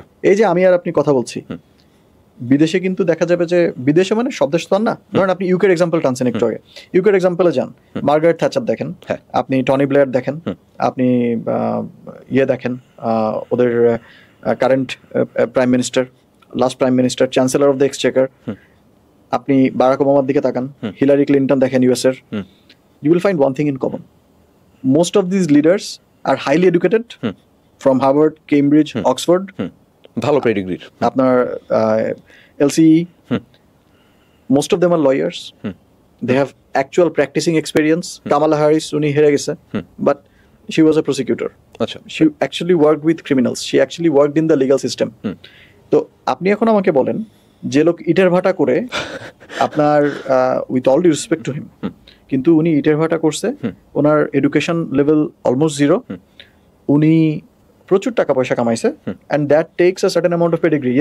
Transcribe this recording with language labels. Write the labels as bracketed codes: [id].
[bn] এই যে আমি আর আপনি কথা বলছি, বিদেশে কিন্তু দেখা যাবে যে, বিদেশে মানে সব দেশ তো আর না, ধরেন আপনি ইউকের এক্সাম্পল টানছেন একটু আগে, ইউকের এক্সাম্পলে যান, মার্গারেট থ্যাচার দেখেন, আপনি টনি ব্লেয়ার দেখেন, আপনি দেখেন ওদের current prime minister, last prime minister, chancellor of the Exchequer, আপনি বারাক ওবামার দিকে তাকান, হিলারি ক্লিন্টন দেখেন ইউএসের, [en] you will find one thing in common. Most of these leaders are highly educated from Harvard, Cambridge, Oxford. [bn] ভালো পেডিগ্রির। আপনার LCE. [en] Most of them are lawyers. They have actual practicing experience. Kamala Harris, [bn] উনি হেরে গেছে, [en] but she was a prosecutor. [bn] আচ্ছা, [en] she actually worked with criminals. She actually worked in the legal system. [bn] তো আপনি এখন আমাকে বলেন, যে লোক ইটের ভাটা করে, আপনার [en] with all due respect to him, [bn] কিন্তু উনি ইটের ভাটা করছে, ওনার এডুকেশন লেভেল অলমোস্ট জিরো, উনি প্রচুর টাকা পয়সা কামাইছে, [en] And that takes a certain amount of pedigree.